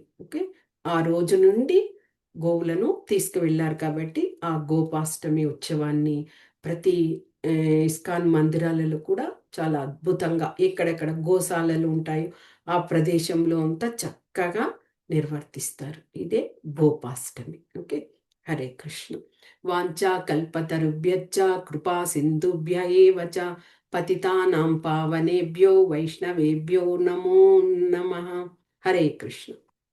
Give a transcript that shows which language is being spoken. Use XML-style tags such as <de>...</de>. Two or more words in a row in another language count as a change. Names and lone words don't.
<te>ఓకే, ఆ రోజు నుండి గోవులను తీసుకువెళ్ళారు కాబట్టి ఆ గోపాష్టమి ఉత్సవాన్ని ప్రతి ఆ, ఇస్కాన్ మందిరాలలో కూడా చాలా అద్భుతంగా ఎక్కడెక్కడ గోశాలలు ఉంటాయో ఆ ప్రదేశంలో అంతా చక్కగా నిర్వర్తిస్తారు. ఇదే గోపాష్టమి. ఓకే, హరే కృష్ణ.</te> <sa>వాంఛా కల్పతరుభ్యశ్చ కృపా సింధుభ్య ఏవ చ పతితానాం పావనేభ్యో వైష్ణవేభ్యో నమో నమః.</sa> <te>హరే కృష్ణ.</te>